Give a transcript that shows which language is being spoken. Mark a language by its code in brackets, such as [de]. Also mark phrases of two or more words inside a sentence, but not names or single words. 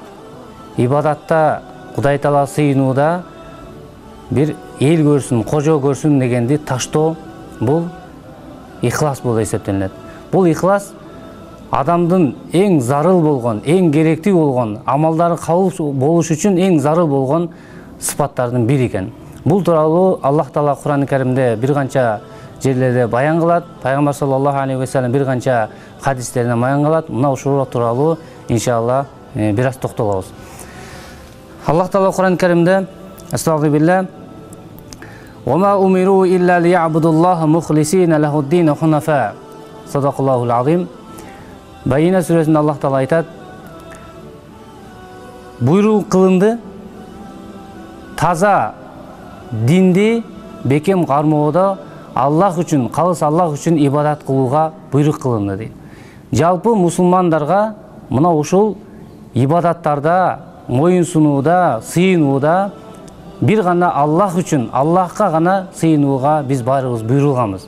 [ky] Ибадатта Кудай Таала сыйынууда бир эл көрсүн, кожо көрсүн дегенди таштоо бул ихлас болуп эсептелет. Бул ихлас адамдын эң зарыл болгон, эң керектүү болгон, амалдары кабыл болуш үчүн эң зарыл болгон сыпаттардын бири экен. Бул тууралуу Аллах Таала Кур'ан-ы Каримде бир канча жерлерде баян кылат. Пайгамбар [ar] صلى الله عليه وسلم [ky] бир канча хадистеринде баян кылат. Мына ушул тууралуу иншалла бир аз токтолобуз. [ar] Аллах Таала Кур'ан-ы Каримде Астагфируллах وما أمروا إلا ليعبدوا الله مخلصين له الدين حنفاء. صدق الله العظيم. [ky] Bayina сүрөсүндө Аллах Таала айтат: буйрук кылынды таза динди бекем кармоодо Аллах үчүн, калыс Аллах үчүн ибадат кылууга буйрук кылынды дейт. Жалпы мусулмандарга мына ушул ибадаттарда, моюн сунууда, сыйынууда бир гана Аллах үчүн, Аллахка гана сыйынууга биз баарыбыз буйрулганбыз.